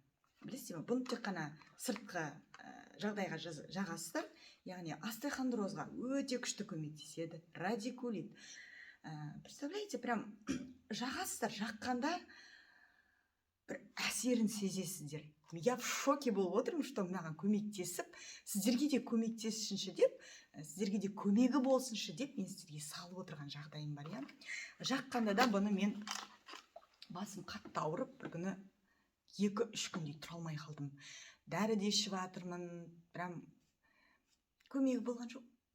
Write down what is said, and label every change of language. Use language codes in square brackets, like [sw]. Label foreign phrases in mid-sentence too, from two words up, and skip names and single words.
[kk] Білесіз бе, бұны тек қана сыртқы жағдайға жағасыздар. Яғни остеохондрозға өте күшті көмектеседі, радикулит. Представляете, прям жағасыздар, жаққанда бір әсерін сезесіздер. [ru] Я в шоке [kk] болып отырмын, что маған көмектесіп, сіздерге де көмектесінші деп, сіздерге де көмегі болсыншы деп, мен сіздерге салып отырған жағдайым бар, я. Жаққанда да бұны мен басым қатты ауырып, бір күні 2-3 күндей тұра алмай қалдым. Дәрі де ішіп жатырмын, прям көмегі болған жоқ.